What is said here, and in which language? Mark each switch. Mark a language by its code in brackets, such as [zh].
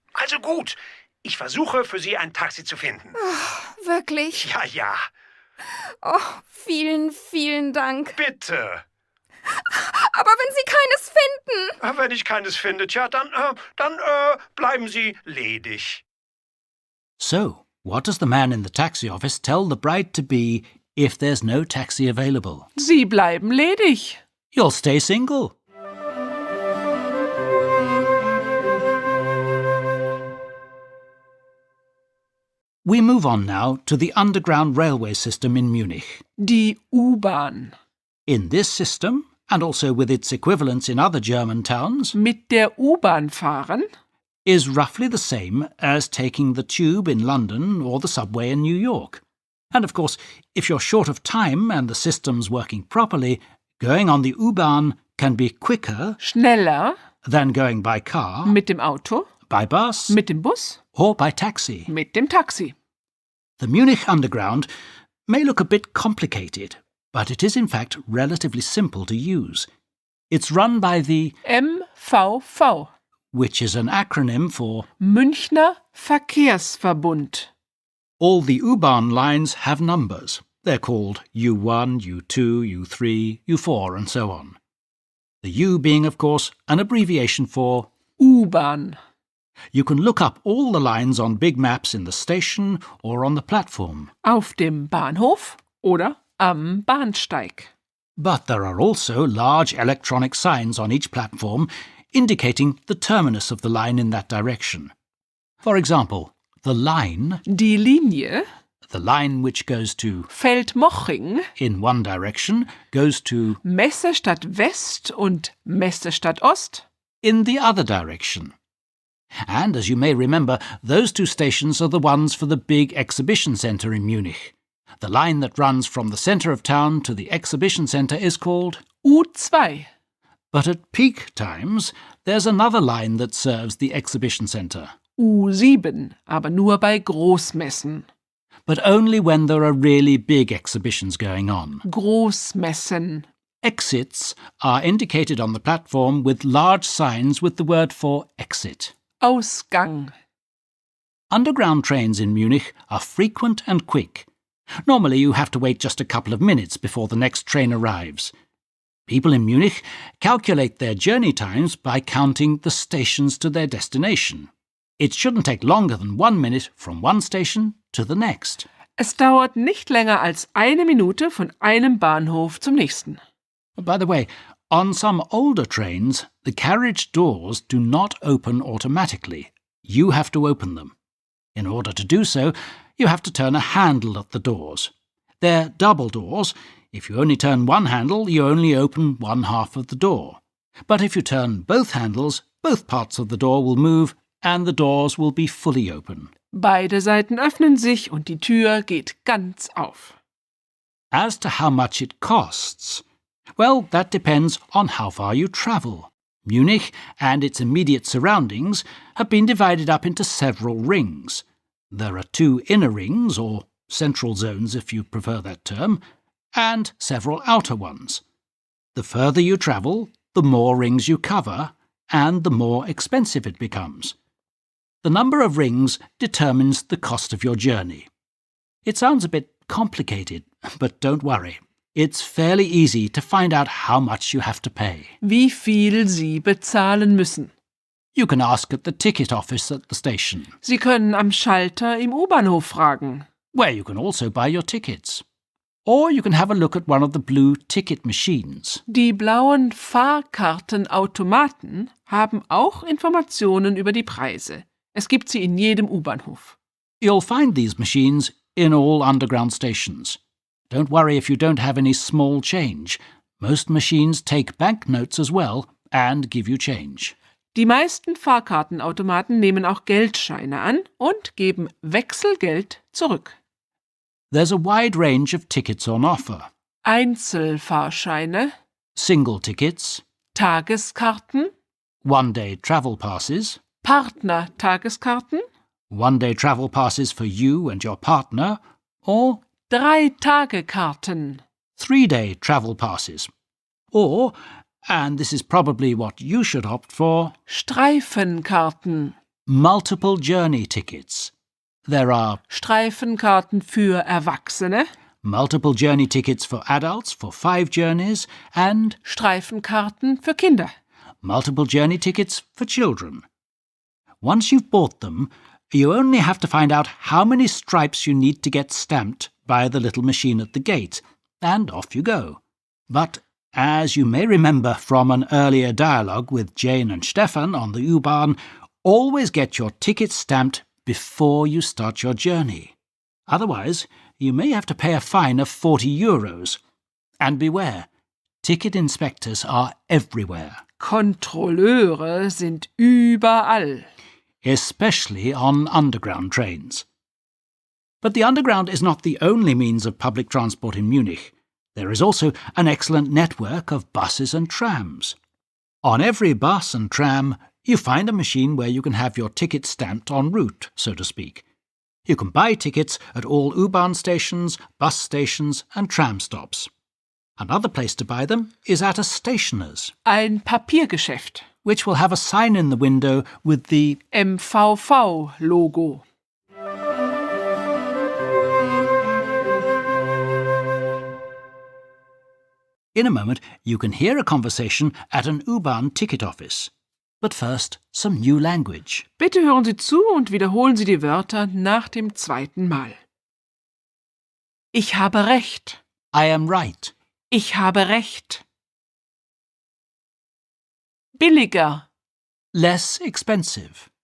[de] Also gut, ich versuche für Sie ein Taxi zu finden. Oh, wirklich? Ja, ja. Oh, vielen, vielen Dank. Bitte. Aber wenn Sie keines finden? Wenn ich keines finde, tja, dann bleiben Sie ledig. [en] So, what does the man in the taxi office tell the bride-to-be if there's no taxi available? [de] Sie bleiben ledig. [en] You'll stay single. We move on now to the underground railway system in Munich. [de] Die U-Bahn. [en] In this system, and also with its equivalents in other German towns, [de] Mit der U-Bahn fahren? [en] is roughly the same as taking the tube in London or the subway in New York. And of course, if you're short of time and the system's working properly, going on the U-Bahn can be quicker [de] Schneller? [en] than going by car, [de] Mit dem Auto? [en] by bus, [de] Mit dem Bus? [en] or by taxi. [de] Mit dem Taxi. [en] The Munich Underground may look a bit complicated, but it is in fact relatively simple to use. It's run by the MVV. which is an acronym for [de] Münchner Verkehrsverbund. [en] all the U-Bahn lines have numbers. They're called U1, U2, U3, U4 and so on. The U being, of course, an abbreviation for [de] U-Bahn. [en] you can look up all the lines on big maps in the station or on the platform. [de] Auf dem Bahnhof oder am Bahnsteig. [en] But there are also large electronic signs on each platform indicating the terminus of the line in that direction. For example, the line, [de] Die Linie [en] the line which goes to Feldmoching, in one direction, goes to [de] Messestadt West und Messestadt Ost. [en] in the other direction. And as you may remember, those two stations are the ones for the big exhibition centre in Munich. The line that runs from the centre of town to the exhibition centre is called U2. But at peak times, there's another line that serves the exhibition centre, [de] U7, aber nur bei Großmessen. [en] but only when there are really big exhibitions going on. [de] Großmessen. [en] Exits are indicated on the platform with large signs with the word for exit. [de] Ausgang. [en] Underground trains in Munich are frequent and quick. Normally you have to wait just a couple of minutes before the next train arrives. People in Munich calculate their journey times by counting the stations to their destination. It shouldn't take longer than 1 minute from one station to the next. [de] Es dauert nicht länger als eine Minute von einem Bahnhof zum nächsten. [en] By the way, on some older trains, the carriage doors do not open automatically. You have to open them. In order to do so, you have to turn a handle at the doors. They're double doors. If you only turn one handle, you only open one half of the door. But if you turn both handles, both parts of the door will move and the doors will be fully open. [de] Beide Seiten öffnen sich und die Tür geht ganz auf. [en] As to how much it costs, well, that depends on how far you travel. Munich and its immediate surroundings have been divided up into several rings. There are 2 inner rings, or central zones if you prefer that term, and several outer ones. The further you travel, the more rings you cover, and the more expensive it becomes. The number of rings determines the cost of your journey. It sounds a bit complicated, but don't worry. It's fairly easy to find out how much you have to pay. [de] Wie viel Sie bezahlen müssen. [en] You can ask at the ticket office at the station, [de] Sie können am Schalter im U-Bahnhof fragen. [en] where you can also buy your tickets. Or you can have a look at one of the blue ticket machines. [de] Die blauen Fahrkartenautomaten haben auch Informationen über die Preise. Es gibt sie in jedem U-Bahnhof. [en] You'll find these machines in all underground stations. Don't worry if you don't have any small change. Most machines take banknotes as well and give you change. [de] Die meisten Fahrkartenautomaten nehmen auch Geldscheine an und geben Wechselgeld zurück. [en] There's a wide range of tickets on offer. [de] Einzelfahrscheine, [en] Single tickets, [de] Tageskarten, [en] one-day travel passes, [de] Partner-Tageskarten, [en] one-day travel passes for you and your partner, or [de] 3-Tage-Karten. [en] 3-day travel passes. Or, and this is probably what you should opt for, [de] Streifenkarten. [en] multiple journey tickets. There are [de] Streifenkarten für Erwachsene, [en] multiple journey tickets for adults for 5 journeys and [de] Streifenkarten für Kinder. [en] multiple journey tickets for children. Once you've bought them, you only have to find out how many stripes you need to get stamped by the little machine at the gate, and off you go. But, as you may remember from an earlier dialogue with Jane and Stefan on the U-Bahn, always get your ticket stamped before you start your journey. Otherwise, you may have to pay a fine of €40. And beware, ticket inspectors are everywhere, Kontrolleure sind überall. especially on underground trains. But the underground is not the only means of public transport in Munich. There is also an excellent network of buses and trams. On every bus and tram, you find a machine where you can have your ticket stamped en route, so to speak. You can buy tickets at all U-Bahn stations, bus stations and tram stops. Another place to buy them is at a stationer's, [de] Ein Papiergeschäft. [en] which will have a sign in the window with the MVV-Logo. In a moment, you can hear a conversation at an U-Bahn ticket office. But first, some new language. [de] Bitte hören Sie zu und wiederholen Sie die Wörter nach dem zweiten Mal. Ich habe recht. [en] I am right. [de] Ich habe recht. Billiger. [en] Less expensive.